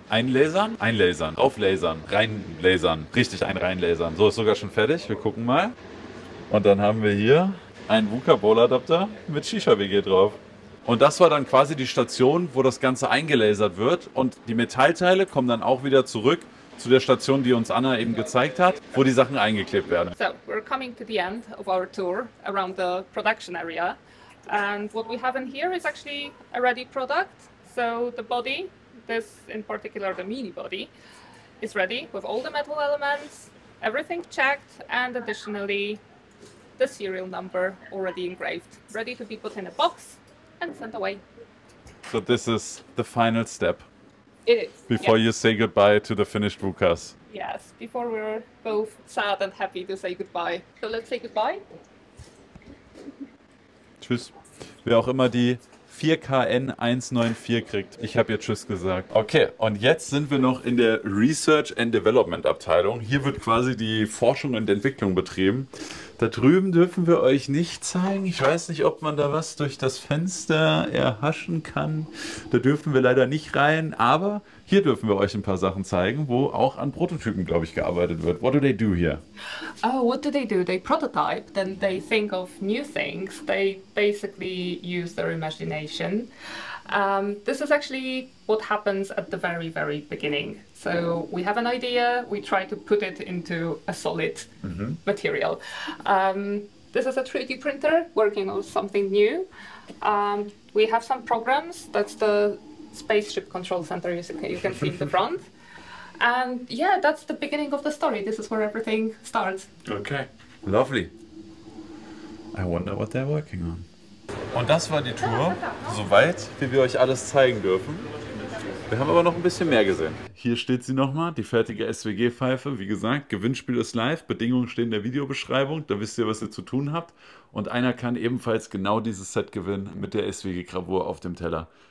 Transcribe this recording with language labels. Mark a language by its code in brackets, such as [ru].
[de] Einlasern, einlasern, auflasern, reinlasern, richtig reinlasern. So ist sogar schon fertig. Wir gucken mal. Und dann haben wir hier einen VUCA Bowl-Adapter mit Shisha-WG drauf. Und das war dann quasi die Station, wo das Ganze eingelasert wird. Und die Metallteile kommen dann auch wieder zurück zu der Station, die uns Anna eben gezeigt hat, wo die Sachen eingeklebt werden. [en] So we're coming to the end of our tour around the production area. And what we have in here is actually a ready product. So the body, this in particular the mini body, is ready with all the metal elements, everything checked, and additionally the serial number already engraved, ready to be put in a box and sent away. So this is the final step It is. before yes. you say goodbye to the finished VUCAs. Yes, before we're both sad and happy to say goodbye. So let's say goodbye. [de] Tschüss. Wer auch immer die 4KN 194 kriegt. Ich habe jetzt Tschüss gesagt. Okay, und jetzt sind wir noch in der Research and Development Abteilung. Hier wird quasi die Forschung und Entwicklung betrieben. Da drüben dürfen wir euch nicht zeigen. Ich weiß nicht, ob man da was durch das Fenster erhaschen kann. Da dürfen wir leider nicht rein. Aber hier dürfen wir euch ein paar Sachen zeigen, wo auch an Prototypen, glaube ich, gearbeitet wird. [en] What do they do here? Oh, what do? They prototype, then they think of new things. They basically use their imagination. This is actually what happens at the very, very beginning. So we have an idea, we try to put it into a solid material. This is a 3D printer working on something new. We have some programs. That's the spaceship control center you can see in the front. And yeah, that's the beginning of the story. This is where everything starts. Okay. Lovely. I wonder what they're working on. [de] Und das war die Tour, soweit wie wir euch alles zeigen dürfen. Wir haben aber noch ein bisschen mehr gesehen. Hier steht sie nochmal, die fertige SWG-Pfeife. Wie gesagt, Gewinnspiel ist live, Bedingungen stehen in der Videobeschreibung, da wisst ihr, was ihr zu tun habt. Und einer kann ebenfalls genau dieses Set gewinnen mit der SWG-Gravur auf dem Teller.